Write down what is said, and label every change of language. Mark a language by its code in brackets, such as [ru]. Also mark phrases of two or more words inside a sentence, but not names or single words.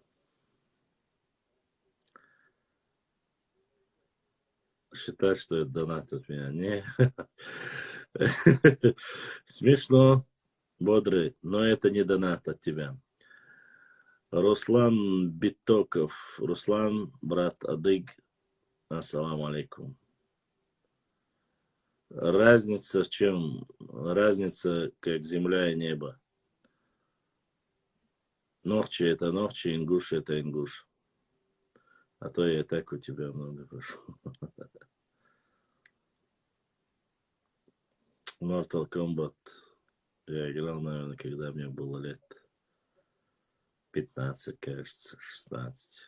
[ru] Считай, что это донат от меня. Не. Смешно, бодрый, но это не донат от тебя. Руслан Битоков. Руслан, брат Адыг. [ar] السلام عليكم. [ru] Разница в чем? Разница как земля и небо. Норчи это норчи, ингуш это ингуш. А то я и так у тебя много прошу. Mortal Kombat я играл, наверное, когда мне было лет 15, кажется, 16.